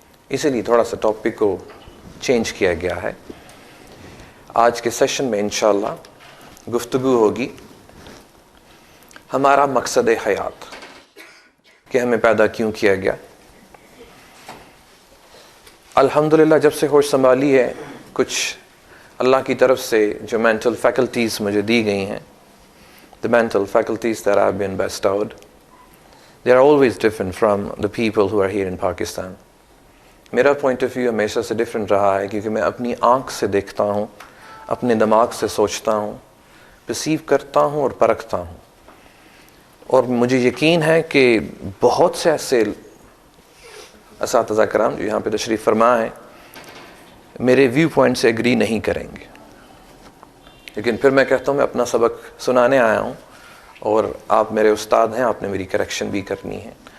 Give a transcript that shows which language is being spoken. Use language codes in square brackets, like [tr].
[ur] اسی لیے تھوڑا سا ٹاپک کو چینج کیا گیا ہے. آج کے سیشن میں انشاءاللہ گفتگو ہوگی ہمارا مقصد حیات، کہ ہمیں پیدا کیوں کیا گیا. الحمدللہ جب سے ہوش سنبھالی ہے، کچھ اللہ کی طرف سے جو مینٹل فیکلٹیز مجھے دی گئی ہیں، [en] the mental faculties that have been bestowed, they are always different from the people who are here in Pakistan. [ur] میرا پوائنٹ آف ویو ہمیشہ سے ڈفرینٹ رہا ہے، کیونکہ میں اپنی آنکھ سے دیکھتا ہوں، اپنے دماغ سے سوچتا ہوں، پرسیو کرتا ہوں اور پرکھتا ہوں. اور مجھے یقین ہے کہ بہت سے ایسے اساتذہ کرام جو یہاں پہ تشریف فرما ہیں میرے ویو پوائنٹ سے ایگری نہیں کریں گے، لیکن پھر میں کہتا ہوں میں اپنا سبق سنانے آیا ہوں اور آپ میرے استاد ہیں، آپ نے میری کریکشن بھی کرنی ہے.